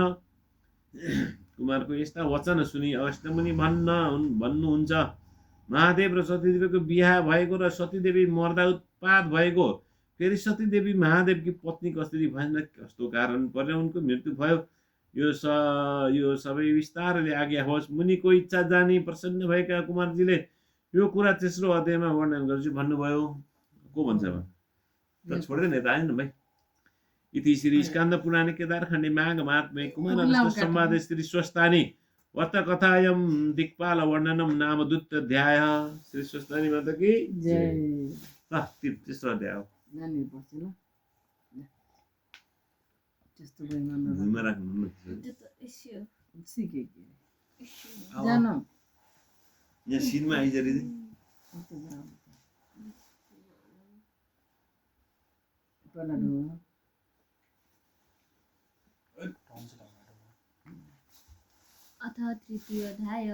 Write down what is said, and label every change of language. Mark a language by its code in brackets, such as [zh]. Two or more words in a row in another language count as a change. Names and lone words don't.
[ne] कुमारको यस्ता वचन सुनि अगस्त्य मुनि भन्नुहुन्छ, महादेव र सतीदेवीको बिहा भएको र सतीदेवी मर्दा उत्पात भएको, फेरि सतीदेवी महादेवकी पत्नी कसरी भएन, कस्तो कारण परेर उनको मृत्यु भयो, यो सबै विस्तारले आज्ञा होस्। मुनिको इच्छा जानी प्रसन्न भएका कुमारजीले यो कुरा तेस्रो अध्यायमा वर्णन गर्छु भन्नुभयो। को भन्छ अब त छोड्दैन यता आएन भाइ। [sa] इति श्री स्कन्द पुराणे केदारखण्डे माघ महात्म्ये कुमार संवाद श्री स्वस्तानी वर्तकथायं दिक्पाल वर्णनम नाम द्वितीयाध्याय। [ne] श्री स्वस्तानी [hi] माता की जय। [ne] तेस्रो अध्याय हो। भुइँमा राख्नु यहाँ सिनमा आइजरी [sa] अथ तृतीयोऽध्याय।